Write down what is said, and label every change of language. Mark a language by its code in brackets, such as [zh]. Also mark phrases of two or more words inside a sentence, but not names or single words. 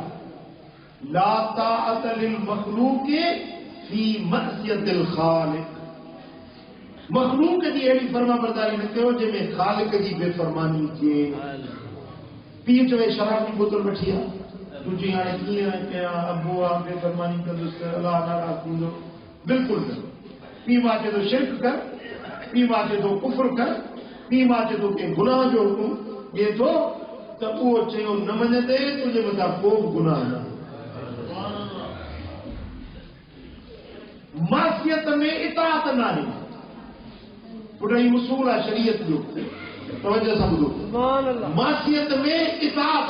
[ar] لا طاعة للمخلوق في معصية الخالق, [sd] मखलूक जी अहिड़ी फर्माबरदारी न कयो जंहिंमें ख़ालिक जी बेफ़रमानी थिए. पीउ चवे शराब जी बोतल वठी आ, तूं चई हाणे कीअं कयां, अबो आहे बेफ़रमानी कंदुसि त अलाह नाराज़ थींदो. [ur] بالکل نہ پی [sd] ماں چے تو شرک کر پی ماں چے تو کفر کر پی ماں چے تو کہ گناہ جو حکم ॾिए थो त उहो चयो न मञंदे तुंहिंजे मथां को बि गुनाह न मासियत में इताअत न आहे पुट ही उसूल आहे शरीयत जो तवजो सां ॿुधो मासियत में इताअत